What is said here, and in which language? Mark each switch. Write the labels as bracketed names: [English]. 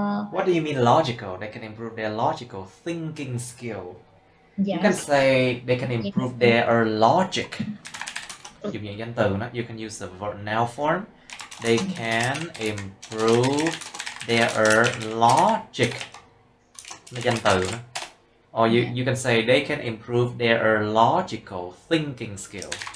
[English] What do you mean logical? They can improve their logical thinking skill. yes. You can say they can improve their logic. [Vietnamese] Dùng những danh từ đó, [English] you can use the noun form. They can improve their logic. [Vietnamese] Nó danh từ đó. [English] Or you can say they can improve their logical thinking skill.